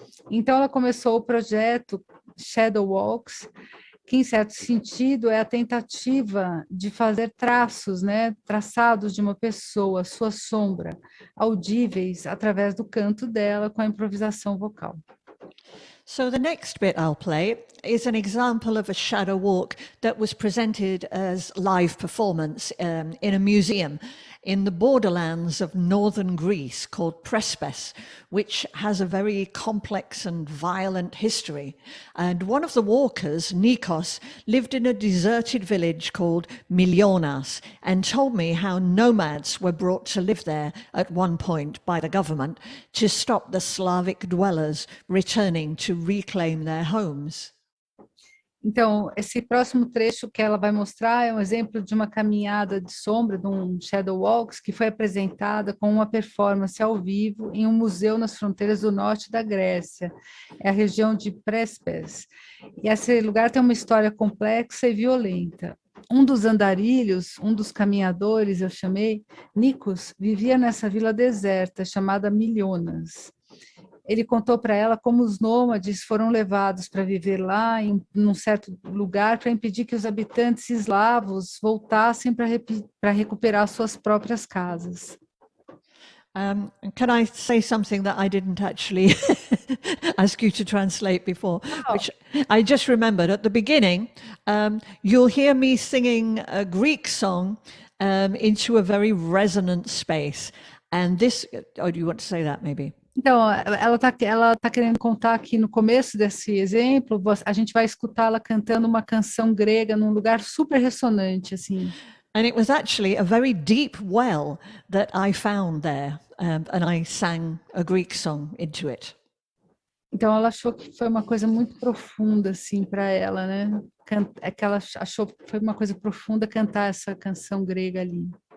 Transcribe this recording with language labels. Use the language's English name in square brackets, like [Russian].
[Portuguese] Então, ela começou o projeto Shadow Walks, que, em certo sentido, é a tentativa de fazer traços, né, traçados de uma pessoa, sua sombra, audíveis através do canto dela com a improvisação vocal. [English] So the next bit I'll play is an example of a shadow walk that was presented as live performance in a museum in the borderlands of northern Greece called Prespes, which has a very complex and violent history. And one of the walkers, Nikos, lived in a deserted village called Milionas and told me how nomads were brought to live there at one point by the government to stop the Slavic dwellers returning to reclaim their homes. [Portuguese] Então, esse próximo trecho que ela vai mostrar é um exemplo de uma caminhada de sombra, de um Shadow Walks, que foi apresentada com uma performance ao vivo em um museu nas fronteiras do norte da Grécia, é a região de Prespes. E esse lugar tem uma história complexa e violenta. Um dos andarilhos, um dos caminhadores, eu chamei, Nikos, vivia nessa vila deserta chamada Milionas. Ele contou para ela como os nômades foram levados para viver lá em um certo lugar para impedir que os habitantes eslavos voltassem para recuperar suas próprias casas. [English] Can I say something that I didn't actually ask you to translate before, which I just remembered at the beginning? You'll hear me singing a Greek song into a very resonant space. And this, oh, do you want to say that maybe? [Portuguese] Então, ela tá querendo contar aqui no começo desse exemplo, a gente vai escutá-la cantando uma canção grega num lugar super ressonante, assim. [English] And it was actually a very deep well that I found there, and I sang a Greek song into it. [Portuguese] Então, ela achou que foi uma coisa muito profunda, assim, para ela, né? É que ela achou que foi uma coisa profunda cantar essa canção grega ali.